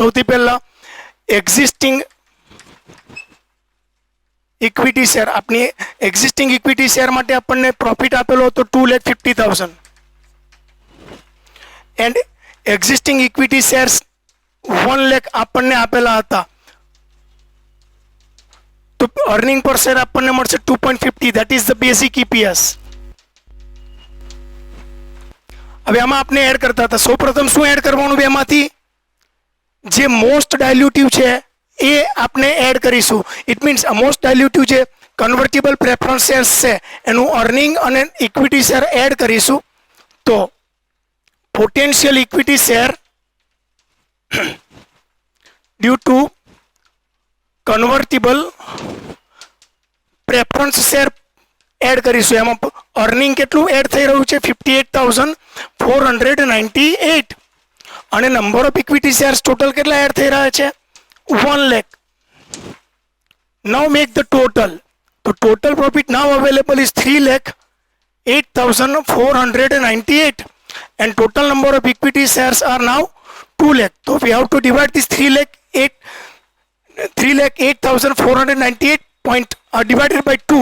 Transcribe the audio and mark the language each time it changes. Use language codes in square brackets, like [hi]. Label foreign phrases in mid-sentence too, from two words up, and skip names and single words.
[gu] સૌથી પહેલા [en] existing equity share, [gu] આપણી [en] existing equity share [gu] માટે આપણને પ્રોફિટ આપેલો હતો 2,50,000 [en] and existing equity shares [gu] 1 લાખ આપણને આપેલા હતા. તો [en] earning per share [gu] આપણને મળશે 2.50, [en] that is the basic EPS. [gu] હવે આમાં આપણે એડ કરતા હતા. સૌપ્રથમ શું એડ કરવાનું બેમાંથી? જે [en] most dilutive [gu] છે એ આપણે એડ કરીશું. [en] it means most dilutive [gu] જે [en] convertible preference shares [gu] છે એનું અર્નિંગ અને [en] equity share add [gu] કરીશું. તો [en] potential equity share due to convertible preference share add [gu] કરીશું. એમાં અર્નિંગ કેટલું એડ થઈ રહ્યું છે? 58,498. અને [en] number of equity shares total [gu] કેટલા એડ થઈ રહ્યા છે? [en] 1 lakh. Now make the total. The total profit now available is 3,08,498 and total number of equity shares are now 2 lakh. So we have to divide this 3,08,498 point divided by 2.